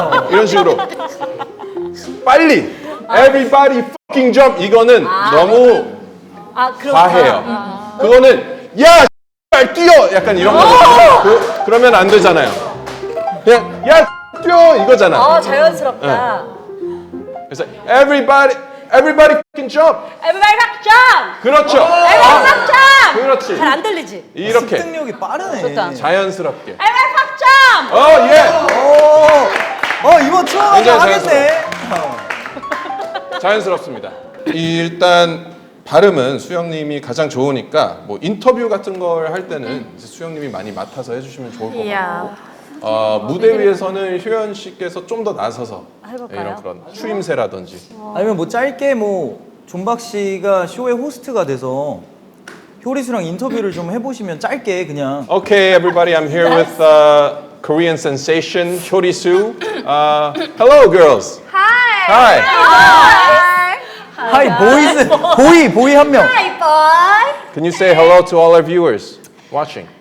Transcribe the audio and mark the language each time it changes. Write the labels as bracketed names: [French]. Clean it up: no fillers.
[Korean] 이런 식으로 빨리 [English] Everybody fucking jump [Korean] 이거는 너무 과해요. 그거는 야 뛰어! 약간 이런 거거든요. 그러면 안 되잖아요. 그냥 야 뛰어 이거잖아. 자연스럽다. [English] 그래서 everybody fucking jump. Everybody rock jump. [Korean] 그렇죠. [English] Everybody rock jump. [Korean] 그렇지. 잘 안 들리지? 이렇게 습득력이 빠르네. 자연스럽게. [English] Everybody rock jump. [Korean] 예. 이번 추억 굉장히 하겠네. 자연스럽습니다. 일단 발음은 수영님이 가장 좋으니까 뭐 인터뷰 같은 걸 할 때는 이제 수영님이 많이 맡아서 해주시면 좋을 것 같고 무대 위에서는 효연 씨께서 좀 더 나서서 이런 그런 추임새라든지 아니면 뭐 짧게 뭐 존박 씨가 쇼의 호스트가 돼서 효리수랑 인터뷰를 좀 해보시면 짧게 그냥. [English] Okay, everybody, I'm here with Korean sensation 효리수. Hello, girls. Hi. 하이 보이스 보이 [Korean] 한 명. [English] Hi boy. Can you say hello to all our viewers watching?